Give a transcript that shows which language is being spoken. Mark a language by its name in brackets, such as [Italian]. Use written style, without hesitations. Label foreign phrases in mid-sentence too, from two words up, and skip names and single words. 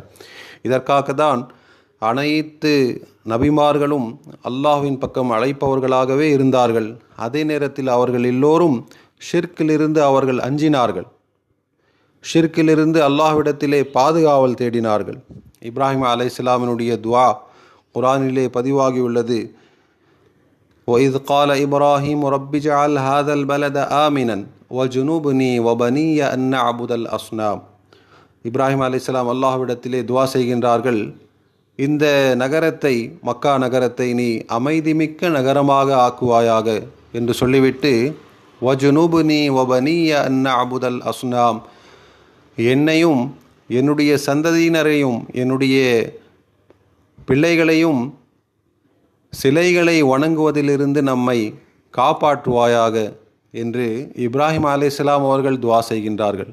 [Tamil] இதற்காக தான் அனைத்து நபிமார்களும் அல்லாஹ்வின் பக்கம் அழைப்பவர்களாகவே இருந்தார்கள். அதே நேரத்தில் அவர்கள் எல்லோரும் ஷிர்க்கிலிருந்து அவர்கள் அஞ்சினார்கள், ஷிர்க்கிலிருந்து அல்லாஹ்விடத்திலே பாதுகாவல் தேடினார்கள். இப்ராஹிம் அலைஹிஸ்ஸலாமினுடைய துஆ குர்ஆனிலே பதிவாகியுள்ளது. [Arabic] وَإِذْ قَالَ إِبْرَاهِيمُ رَبِّ اجْعَلْ هَذَا الْبَلَدَ آمِنًا وَاجْنُبْنِي وَبَنِيَّ أَن نَّعْبُدَ الْأَصْنَامَ. [Tamil] இப்ராஹிம் அலைஹிஸ்ஸலாம் அல்லாஹ்விடத்திலே துஆ செய்கின்றார்கள், இந்த நகரத்தை, மக்கா நகரத்தை நீ அமைதிமிக்க நகரமாக ஆக்குவாயாக என்று சொல்லிவிட்டு, [Arabic] واجنبني وبني أن نعبد الأصنام, [Tamil] என்னையும் என்னுடைய சந்ததியினரையும் என்னுடைய பிள்ளைகளையும் சிலைகளை வணங்குவதிலிருந்து நம்மை காப்பாற்றுவாயாக என்று இப்ராஹிம் அலைஹிஸ்ஸலாம் அவர்கள் துஆ செய்கின்றார்கள்.